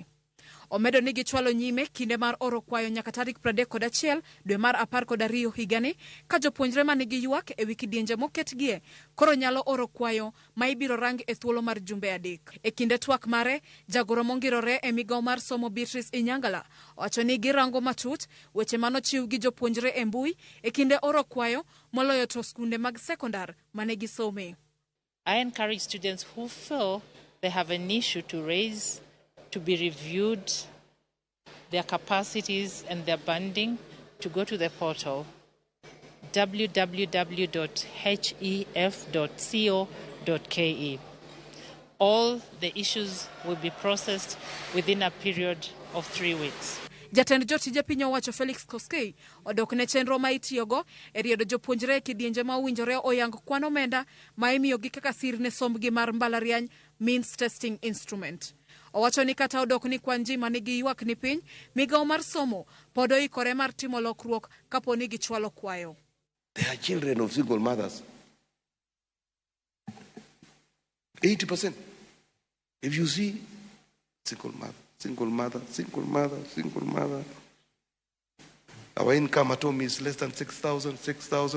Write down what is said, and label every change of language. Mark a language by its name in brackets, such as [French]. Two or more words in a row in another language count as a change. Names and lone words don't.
[Luo (Kenya and Tanzania)] Omedo ni gichwalo nyime kinde mar oro kwayo nyaka tarik 31 dwe mar 12 higani ka jopuonjre manigi ywak e wi kidienje moketgie koro nyalo oro kwayo ma ibiro rang e thuolo mar jumbe 3. E kinde twak mare, jagoro mongirore e migao mar somo Beatrice Inyangala wacho ni girango matut weche manochiw gi jopuonjre e mbui e kinde oro kwayo moloyo to skunde mag sekondar mane gisome. [English] I encourage students who feel they have an issue to raise to be reviewed, their capacities and their banding, to go to the portal www.hef.co.ke. All the issues will be processed within a period of 3 weeks. [Luo (Kenya and Tanzania)] Jatend jotije piny owacho Felix Koskei odok ne chenro ma itiyogo e riedo jopuonjre e kidienje ma owinjore oyang kwan omenda ma imiyogi kaka sir ne sombgi mar mbalariany [English] means testing instrument. [Luo (Kenya and Tanzania)] Owacho ni kata odok ni kwan ji manigi ywak ni piny, migao mar somo pod oikore mar timo lokruok kapo ni gichwalo kwayo. [English] There are children of single mothers. 80%. If you see single mother, single mother, single mother, single mother. Our income at home is less than 6,000.